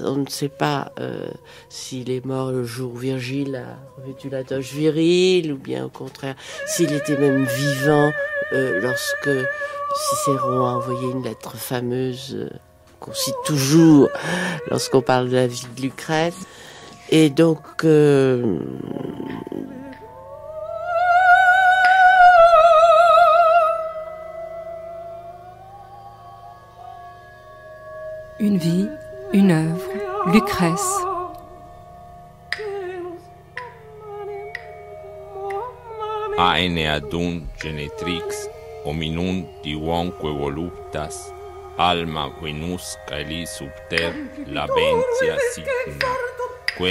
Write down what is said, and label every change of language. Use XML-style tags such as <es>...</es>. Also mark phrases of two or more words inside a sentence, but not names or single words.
<fr>On ne sait pas s'il est mort le jour où Virgile a revêtu la toge virile, ou bien au contraire, s'il était même vivant lorsque Cicéron a envoyé une lettre fameuse qu'on cite toujours lorsqu'on parle de la vie de Lucrèce. Et donc une vie, une œuvre, Lucrèce.</fr> <la>Aene adun genetrix hominum divonque voluptas alma venus caeli subter labentia signa quae</la>